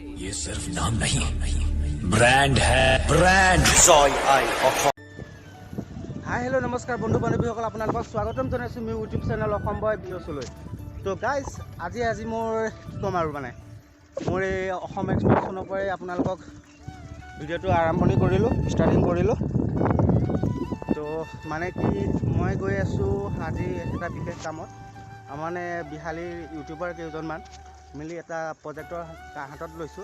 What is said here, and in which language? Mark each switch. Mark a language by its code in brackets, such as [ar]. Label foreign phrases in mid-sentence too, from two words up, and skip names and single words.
[hi] ये सिर्फ नाम नहीं ब्रांड है ब्रांड जॉय आई [en] hi hello [as] নমস্কাৰ বন্ধু বান্ধৱীসকল আপোনালোকক স্বাগতম জনাইছোঁ মোৰ ইউটিউব চেনেল অসম বয় ভিডিঅ'ছলৈ। তো গাইজ আজি মোৰ কি ক'ম আৰু মানে মোৰ এই অসম এক্সপ্ৰেছনৰ পৰাই আপোনালোকক ভিডিঅ'টো আৰম্ভণি কৰিলোঁ, ষ্টাৰ্টিং কৰিলোঁ। তো মানে কি মই গৈ আছোঁ আজি এটা বিশেষ কামত, মানে বিহালীৰ ইউটিউবাৰ কেইজনমান মিলি এটা প্ৰজেক্টৰ হাতত লৈছোঁ।